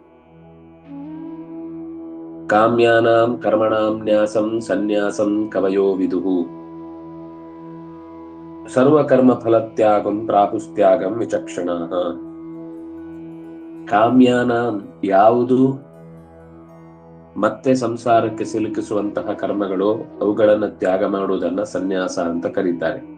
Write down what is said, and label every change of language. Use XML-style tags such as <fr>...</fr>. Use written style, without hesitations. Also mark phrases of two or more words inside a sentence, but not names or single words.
<sa>ಕಾಮ್ಯಾನಾಂ ಕರ್ಮಣಾಂ ನ್ಯಾಸಂ ಸನ್ಯಾಸಂ ಕವಯೋ ವಿದುಹು ಸರ್ವಕರ್ಮ ಫಲತ್ಯಾಗಂ ಪ್ರಾಹುಸ್ತ್ಯಾಗಂ ವಿಚಕ್ಷಣಾಃ.</sa> <kn>ಕಾಮ್ಯಾನಾಂ ಯಾವುದು ಮತ್ತೆ ಸಂಸಾರಕ್ಕೆ ಸಿಲುಕಿಸುವಂತಹ ಕರ್ಮಗಳು, ಅವುಗಳನ್ನು ತ್ಯಾಗ ಮಾಡುವುದನ್ನ ಸನ್ಯಾಸ ಅಂತ ಕರೀತಾರೆ.</kn>